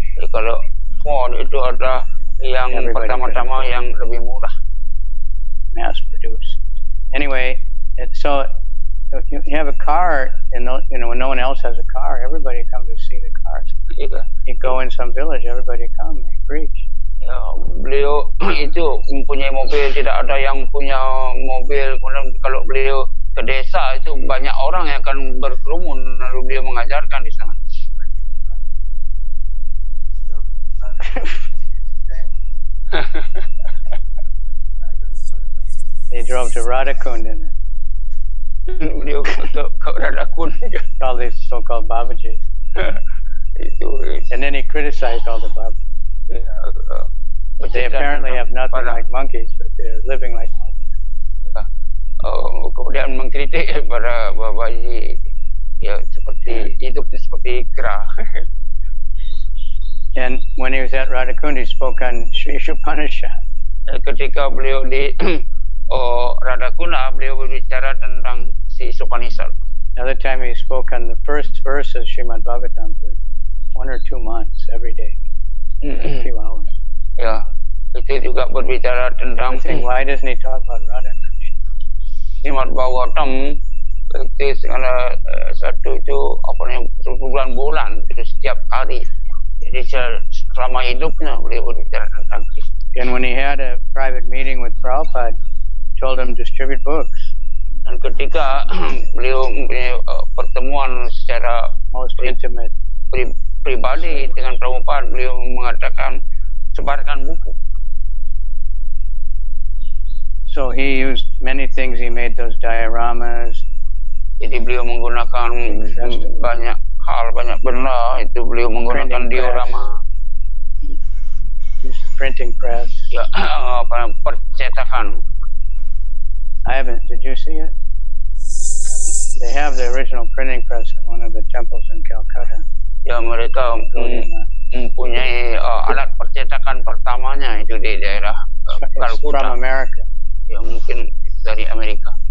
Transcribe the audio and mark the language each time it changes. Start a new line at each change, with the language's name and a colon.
Indonesian: Kalau Ford itu adalah yang pertama-tama yang lebih murah.
English: Mass produced. Anyway, so you have a car, and when no one else has a car, everybody comes to see the cars. Yeah. You go in some village, everybody come, they preach.
Indonesian: Ya, beliau itu mempunyai mobil, tidak ada yang punya mobil. Kemudian kalau beliau ke desa itu banyak orang yang akan berkerumun lalu beliau mengajarkan di sana.
English: They drove to Radhakund in it.
Indonesian: Beliau ke Radhakund.
English: All these so-called Babajis. And then he criticized all the Babajis. But they apparently have nothing like monkeys, but they're living like monkeys.
Indonesian: Kemudian mengkritik para Babaji, ya seperti hidup seperti kera.
English: And when he was at Radhakund, he spoke on Sri Upanishad.
Indonesian: Ketika beliau di Radhakunda, beliau berbicara tentang si Upanishad.
English: Another time he spoke on the first verse of Srimad Bhagavatam for 1 or 2 months every day, a few hours.
Indonesian: Ya, itu juga berbicara tentang.
English: Why doesn't he talk about Radha Krishna?
Indonesian: Srimad Bhagavatam itu segala satu itu apa namanya berbulan-bulan itu setiap hari. Jadi selama hidupnya beliau berbicara tentang Krishna.
English: And when he had a private meeting with Prabhupada, told him distribute books.
Indonesian: Dan ketika beliau pertemuan secara
English: most intimate
Indonesian: pribadi dengan Prabhupada, beliau mengatakan sebarkan buku.
English: So he used many things. He made those dioramas.
Indonesian: Jadi beliau menggunakan banyak hal, banyak benda. Itu beliau menggunakan diorama.
English: Used the printing press.
Indonesian: Ya, percetakan.
English: I haven't. Did you see it? They have the original printing press in one of the temples in Calcutta.
Indonesian: Ya, mereka mempunyai alat percetakan pertamanya itu di daerah Calcutta.
English: From America.
Indonesian: Ya, mungkin dari Amerika.